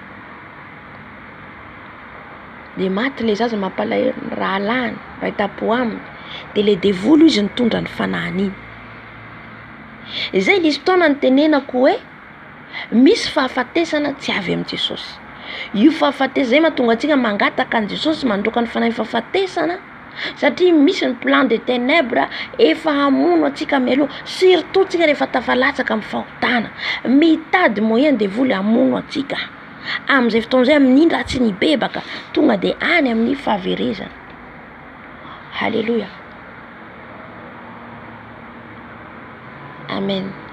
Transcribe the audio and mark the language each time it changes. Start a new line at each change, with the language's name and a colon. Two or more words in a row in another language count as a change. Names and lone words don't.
Malagasy: Dia maty le zaza mampalahelo raha alany, rahitapo aminy, dia le devoly izy nitondra ny fanahiny iny. Izay nisy fotoana nitenenako hoe misy fahafatesana tsy avy amin'ny Jesosy. Io fahafatesana zay mahatonga antsika mangataka an' Jesosy mandroaka ny fanahy fahafatesana, satria misy ny
French: plan de ténèbres
Malagasy: efa hamono antsika mialoha, surtout tsika rehefa tafalatsaka amin'ny fahotana, mitady moyen devoly hamono antsika. Amin'izay fotoana izay amin'ny indra tsy nibebaka, tonga dia any amin'ny fahaverezana. Alléluia. Amen.